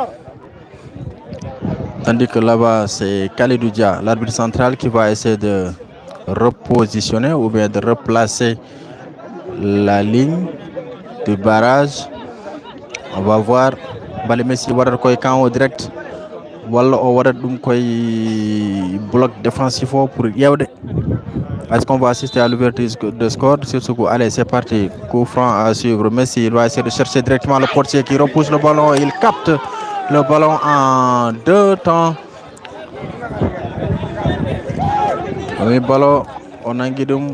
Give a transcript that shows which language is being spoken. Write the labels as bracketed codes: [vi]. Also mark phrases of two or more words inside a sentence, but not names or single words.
[fr] Tandis que là-bas, c'est Khalidou Dia, l'arbitre central, qui va essayer de repositionner ou bien de replacer la ligne du barrage. On va voir. Bale Messi va koy camp direct. [ff] Walla o waɗat ɗum koy [fr] bloc défensif pour [ff] yewde. [fr] Est-ce qu'on va assister à l'ouverture de score sur ce coup? Allez, c'est parti. Coup franc à suivre. Messi, il va essayer de chercher directement le portier qui repousse le ballon. Il capte le ballon en deux temps. Le ballon, on a guidé.